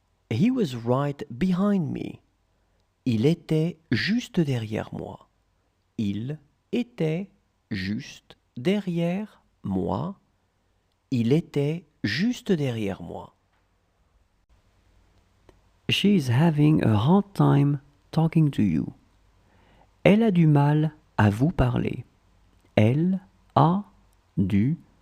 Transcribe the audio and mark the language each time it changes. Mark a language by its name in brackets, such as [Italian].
[English] He was right behind me. [French] Il était juste derrière moi. Il était juste derrière moi. Il était juste derrière moi. [English] She is having a hard time talking to you. [French] Elle a du mal à vous parler. Elle a du mal à vous parler.